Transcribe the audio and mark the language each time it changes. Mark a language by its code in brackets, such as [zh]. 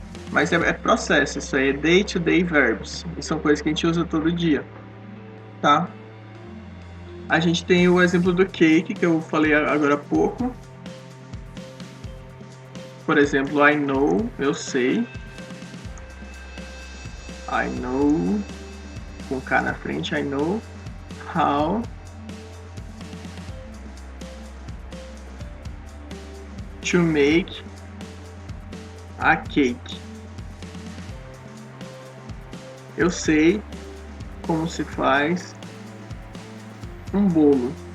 [pt] Mas é processo, isso aí é day-to-day verbs. E são coisas que a gente usa todo dia, tá? A gente tem o exemplo do cake, que eu falei agora há pouco. Por exemplo, [en] I know, [pt] eu sei. [en] I know, [pt] com K na frente, [en] I know how to make a cake. [pt] Eu sei como se faz um bolo.